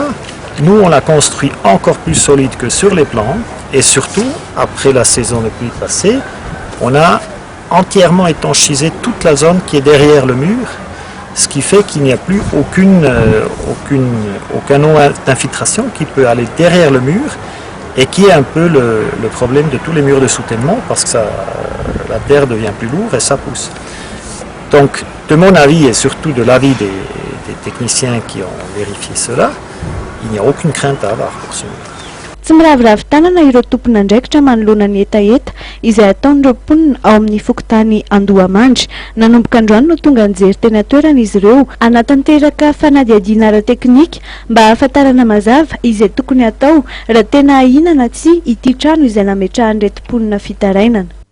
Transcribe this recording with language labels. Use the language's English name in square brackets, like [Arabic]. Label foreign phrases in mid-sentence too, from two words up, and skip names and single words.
[French] Nous, on l'a construit encore plus solide que sur les plans et surtout, après la saison de pluie passée, on a entièrement étanchisé toute la zone qui est derrière le mur, ce qui fait qu'il n'y a plus aucun eau d'infiltration qui peut aller derrière le mur et qui est un peu le problème de tous les murs de soutènement parce que la terre devient plus lourde et ça pousse. Donc, de mon avis et surtout de l'avis des techniciens qui ont vérifié cela, il n'y a aucune crainte à avoir pour ce mur. [Malagasy] Tsy miravoravo tanana ireo tompona andraikitra manoloana ny etaeta izay ataon'ireo mponina ao amin'ny fokontany Andohamandry. Nanomboka androany no tonga nijery teny an-toerana izy ireo anatanteraka fanadihadiana ara-teknika mba ahafantarana mazava izay tokony atao raha tena ahinana tsy ity trano izay nametrahan'ireto mponina fitarainana.